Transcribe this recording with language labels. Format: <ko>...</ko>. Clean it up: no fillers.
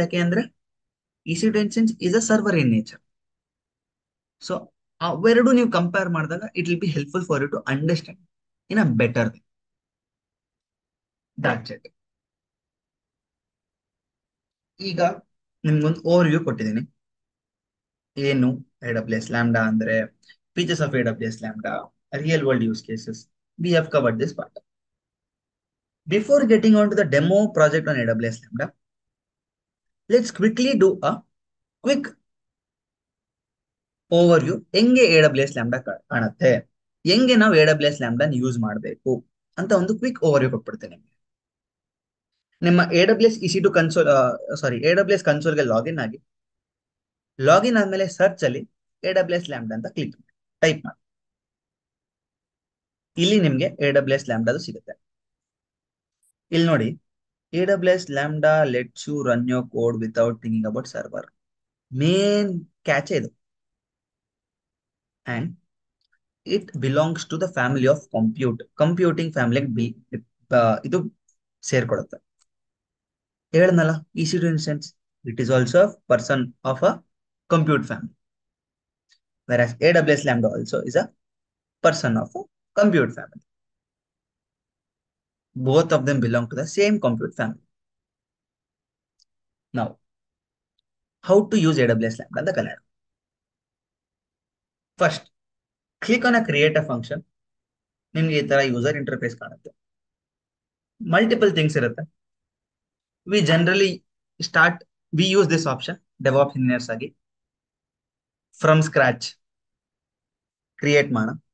<kn>ಯಾಕೆ ಅಂದ್ರೆ</kn> <en>EC2 instance is a server in nature. So</en> <kn>ಅವೆರಡು ನೀವು ಕಂಪೇರ್ ಮಾಡಿದಾಗ</kn> <en>It will be helpful for you to understand in a better way. That's it.</en> <kn>ಈಗ ನಿಮ್ಗೊಂದು over view ಕೊಟ್ಟಿದ್ದೀನಿ, ಏನು AWS Lambda ಅಂದ್ರೆ, features of AWS Lambda, real world use cases.</kn> <en>We have covered this part. Before getting on to the demo project on AWS Lambda, let's quickly do a quick overview.</en> <kn>ಹೆಂಗೆ AWS Lambda ಕಾಣುತ್ತೆ, ಹೆಂಗೆ ನಾವು AWS Lambda use ಮಾಡಬೇಕು ಅಂತ ಒಂದು quick overview ಕೊಟ್ಬಿಡ್ತೇನೆ ನಿಮಗೆ. ನಿಮ್ಮ AWS EC2 console, AWS ಕನ್ಸೋಲ್ಗೆ login ಆಗಿ, ಲಾಗಿನ್ ಆದ್ಮೇಲೆ ಸರ್ಚ್ ಅಲ್ಲಿ AWS Lambda ಅಂತ ಕ್ಲಿಕ್ ಮಾಡಿ, ಟೈಪ್ ಮಾಡಿ. ಇಲ್ಲಿ ನಿಮ್ಗೆ</kn> <en>AWS Lambda ಸಿಗುತ್ತೆ. ಇಲ್ಲಿ ನೋಡಿ, AWS Lambda lets you run your code without thinking about server.</en> <kn>Main catch ಇದು.</kn> <en>and it belongs to the family of computing</en> <kn>ಫ್ಯಾಮಿಲಿಗೆ ಇದು ಸೇರ್ಕೊಡುತ್ತೆ. ಹೇಳನಲ್ಲ</kn> <en>EC2 instance, it is also person of a compute family, whereas AWS Lambda also is a person of a compute family. Both of them belong to the same compute family. Now, how to use AWS Lambda</en> <kn>ಅಂತ ಕಲಿಯೋಣ.</kn> <en>First click on a create a function.</en> <kn>ನಿಮ್ಗೆ ಈ ತರ user interface ಕಾಣುತ್ತೆ. Multiple things ಇರುತ್ತೆ.</kn> <en>we generally start we use this option</en> <kn>ಡೆವಾಪ್ engineers ಆಗಿ from scratch create ಮಾಡೋಣ.</kn>